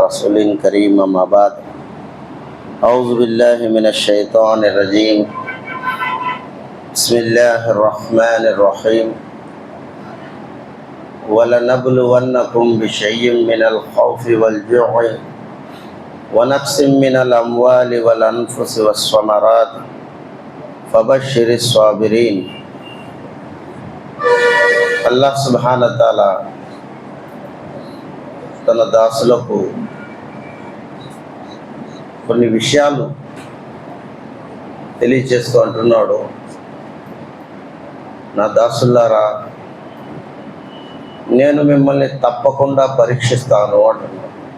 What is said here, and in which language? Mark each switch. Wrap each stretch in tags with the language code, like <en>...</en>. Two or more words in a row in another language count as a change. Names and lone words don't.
<ar>رسول كريم أما بعد أعوذ بالله من الشيطان الرجيم بسم الله الرحمن الرحيم ولنبلونكم بشيء من الخوف والجوع ونقص من الأموال والأنفس والثمرات فبشر الصابرين.</ar> <te>అల్లాహ్</te> <ar>سبحانه وتعالى</ar> <te>తన దాసులకు కొన్ని విషయాలు తెలియచేస్తూ అంటున్నాడు, నా దాసులారా నేను మిమ్మల్ని తప్పకుండా పరీక్షిస్తాను అంటున్నాడు.</te>